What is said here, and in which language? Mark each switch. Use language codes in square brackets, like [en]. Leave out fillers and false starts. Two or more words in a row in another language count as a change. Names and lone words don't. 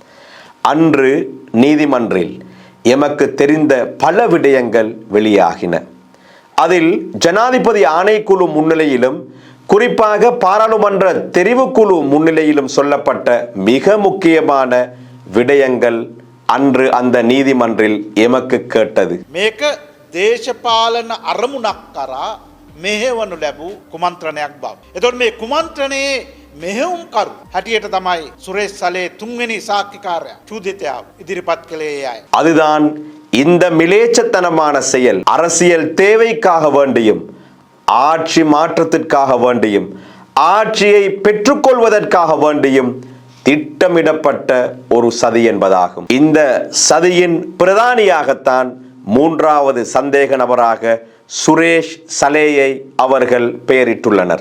[ta] அன்று நீதிமன்றில் எமக்கு தெரிந்த பல விடயங்கள் வெளியாகின. அதில் ஜனாதிபதி ஆணைக்குழு முன்னிலையிலும் குறிப்பாக பாராளுமன்ற தெரிவுக்குழு முன்னிலையிலும் சொல்லப்பட்ட மிக முக்கியமான விடயங்கள் அன்று அந்த நீதிமன்றில் எமக்கு கேட்டது. [si] මේක දේශපාලන අරමුණක් කරා මෙහෙවනු ලැබූ කුමන්ත්‍රණයක් බව. එතකොට මේ කුමන්ත්‍රණයේ මෙහෙයුම්කරු හැටියට තමයි සුරේෂ් සලේ තුන්වෙනි සාක්ෂිකාරයා චූදිතයාව ඉදිරිපත් කළේ අය. [ta] அதுதான் இந்த மிலேச்சத்தனமான செயல் அரசியல் தேவைக்காக வேண்டியும் ஆட்சி மாற்றத்திற்காக வேண்டியும் ஆட்சியை பெற்றுக்கொள்வதற்காக வேண்டியும் திட்டமிடப்பட்ட ஒரு சதி என்பதாகும். இந்த சதியின் பிரதானியாகத்தான் மூன்றாவது சந்தேக நபராக சுரேஷ் சலேயை அவர்கள் பெயரிட்டுள்ளனர்.